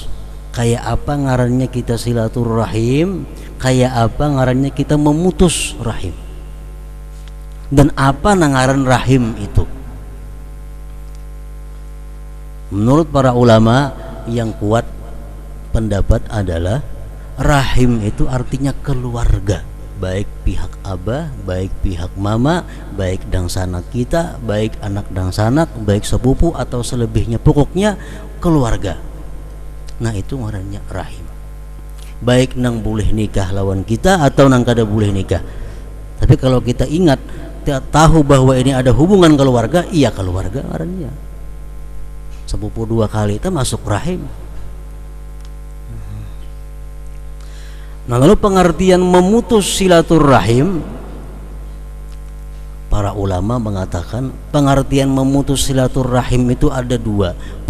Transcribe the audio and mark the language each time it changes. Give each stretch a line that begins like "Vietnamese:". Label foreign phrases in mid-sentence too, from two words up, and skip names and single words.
Banjar: Kayak apa ngarannya kita silaturahim, kayak apa ngarannya kita memutus rahim, dan apa nangaran rahim itu.
Indonesian: Menurut para ulama yang kuat pendapat adalah rahim itu artinya keluarga, baik pihak abah, baik pihak mama, baik dangsanak kita, baik anak dangsanak, baik sepupu atau selebihnya, pokoknya keluarga.
Banjar: Nah itu ngarannya rahim. Baik nang boleh nikah lawan kita atau nang kada boleh nikah.
Indonesian: Tapi kalau kita ingat, tahu bahwa ini ada hubungan keluarga, iya keluarga ngarannya. Sepupu 2 kali itu masuk rahim. Nah lalu pengertian memutus silaturahim, para ulama mengatakan pengertian memutus silaturahim itu ada 2.